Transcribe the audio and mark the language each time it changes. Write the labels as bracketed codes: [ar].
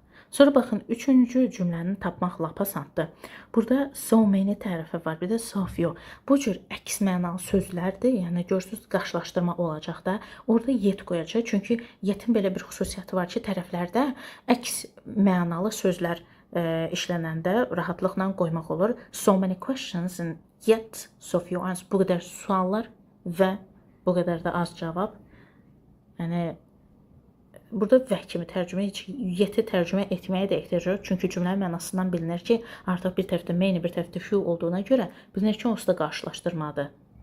[az] Sonra baxın, 3-cü cümləni tapmaq lap asandır. Burada so many tərəfi var, bir də so few. Bu cür əks mənalı sözlərdir. Yəni görürsünüz, qarşılaşdırma olacaq da. Orada yet qoyacaq. Çünki yetin belə bir xüsusiyyəti var ki, tərəflərdə əks mənalı sözlər işlənəndə rahatlıqla qoymaq olur. [en] So many questions and yet so few answers. [az] Bu qədər suallar və bu qədər də az cavab. Yəni burada və kimi tərcümə, yeti tərcümə etməyə də ehtiyac yox. Çünki cümlənin mənasından bilinir ki, artıq bir tərəfdə many, bir tərəfdə few olduğuna görə bilinir ki, onsuz da qarşılaşdırmadır.